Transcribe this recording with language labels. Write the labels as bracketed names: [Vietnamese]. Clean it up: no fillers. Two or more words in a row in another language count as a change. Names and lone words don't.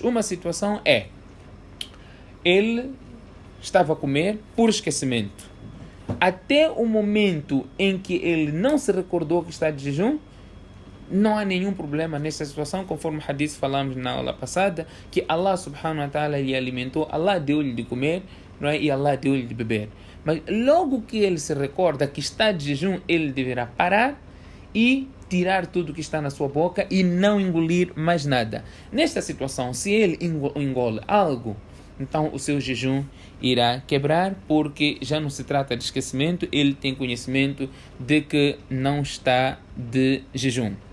[Portuguese] Uma situação é ele estava a comer por esquecimento. Até o momento em que ele não se recordou que está de jejum, não há nenhum problema nessa situação, conforme o hadith falamos na aula passada, que [Arabic] الله سبحانه وتعالى [Portuguese] lhe alimentou, Allah deu-lhe de comer, não é? E Allah deu-lhe de beber. Mas logo que ele se recorda que está de jejum, ele deverá parar e tirar tudo que está na sua boca e não engolir mais nada. Nesta situação, se ele engole algo, então o seu jejum irá quebrar, porque já não se trata de esquecimento, ele tem conhecimento de que não está de jejum.